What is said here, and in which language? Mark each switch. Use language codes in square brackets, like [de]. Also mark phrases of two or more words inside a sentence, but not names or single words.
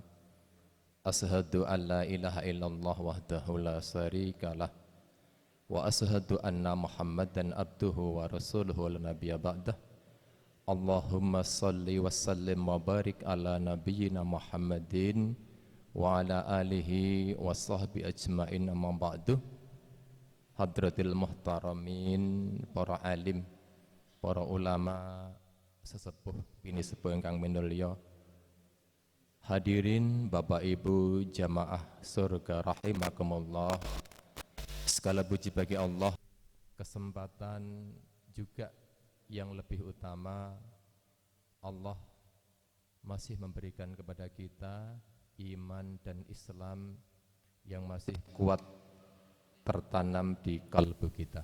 [ar] أشهد أن لا إله إلا الله وحده لا شريك له وأشهد أن محمدا عبده ورسوله لا نبي بعده. اللهم صل وسلم وبارك على نبينا محمد وعلى آله وصحبه أجمعين أما بعد. حضرة المحترمين, [jv] para alim, para ulama, sesepuh bini sepuh ingkang minulya, [id] hadirin Bapak Ibu jamaah surga rahimakumullah. Segala puji bagi Allah, kesempatan juga yang lebih utama Allah masih memberikan kepada kita iman dan Islam yang masih kuat tertanam di kalbu kita.